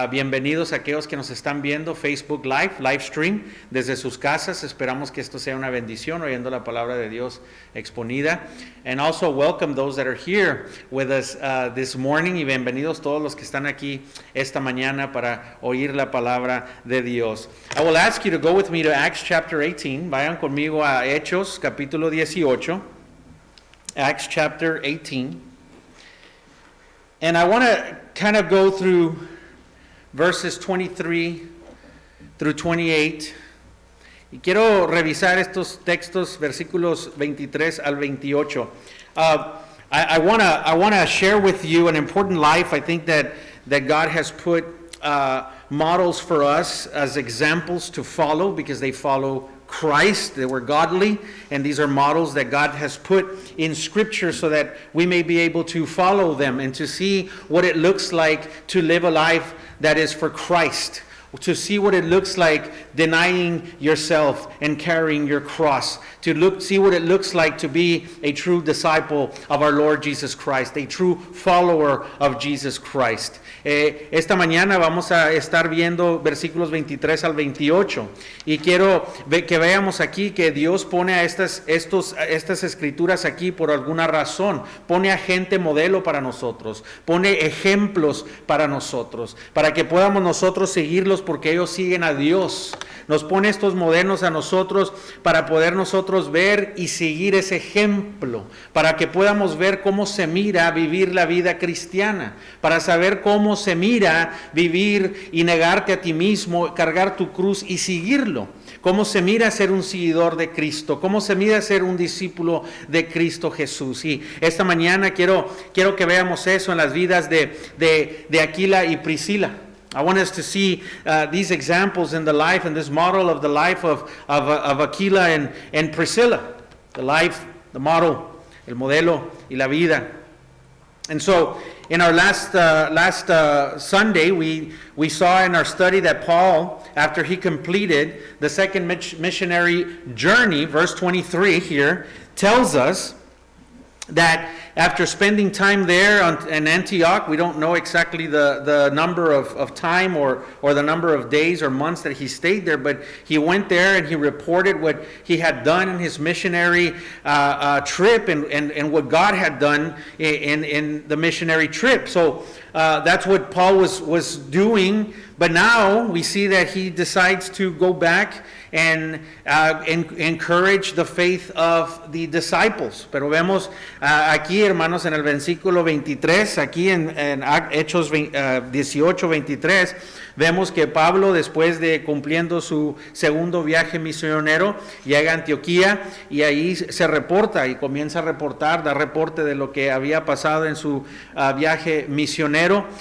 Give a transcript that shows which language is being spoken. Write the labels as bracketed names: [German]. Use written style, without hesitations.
[Spanish] Bienvenidos a aquellos que nos están viendo Facebook live stream desde sus casas. Esperamos que esto sea una bendición oyendo la palabra de Dios exponida. [English] And also welcome those that are here with us this morning, [Spanish] y bienvenidos todos los que están aquí esta mañana para oír la palabra de Dios. [English] I will ask you to go with me to Acts chapter 18. [Spanish] Vayan conmigo a Hechos capítulo 18. [English] Acts chapter 18. And I want to kind of go through verses 23 through 28. [Spanish] Y quiero revisar estos textos, versículos 23 al 28. [English] I want to share with you an important life. I think that God has put models for us as examples to follow, because they follow Christ. They were godly, and these are models that God has put in Scripture so that we may be able to follow them and to see what it looks like to live a life that is for Christ, to see what it looks like denying yourself and carrying your cross, to see what it looks like to be a true disciple of our Lord Jesus Christ, a true follower of Jesus Christ. [Spanish] Esta mañana vamos a estar viendo versículos 23 al 28, y quiero que veamos aquí que Dios pone a estas escrituras aquí por alguna razón. Pone a gente modelo para nosotros, pone ejemplos para nosotros, para que podamos nosotros seguirlos, porque ellos siguen a Dios. Nos pone estos modelos a nosotros para poder nosotros ver y seguir ese ejemplo, para que podamos ver cómo se mira vivir la vida cristiana, para saber cómo se mira vivir y negarte a ti mismo, cargar tu cruz y seguirlo. Cómo se mira ser un seguidor de Cristo, cómo se mira ser un discípulo de Cristo Jesús. Y esta mañana quiero que veamos eso en las vidas de Aquila y Priscila. [English] I want us to see these examples in the life and this model of the life of Aquila and Priscilla. The life, the model, [Spanish] el modelo y la vida. [English] And so, in our last Sunday, we saw in our study that Paul, after he completed the second missionary journey, verse 23 here, tells us that after spending time there in Antioch, we don't know exactly the number of time or the number of days or months that he stayed there, but he went there and he reported what he had done in his missionary trip and what God had done in the missionary trip. So that's what Paul was doing, but now we see that he decides to go back and encourage the faith of the disciples. [Spanish] Pero vemos aquí, hermanos, en el versículo 23, aquí en Hechos 18, 23, vemos que Pablo, después de cumpliendo su segundo viaje misionero, llega a Antioquía y ahí se reporta y comienza a reportar, da reporte de lo que había pasado en su viaje misionero.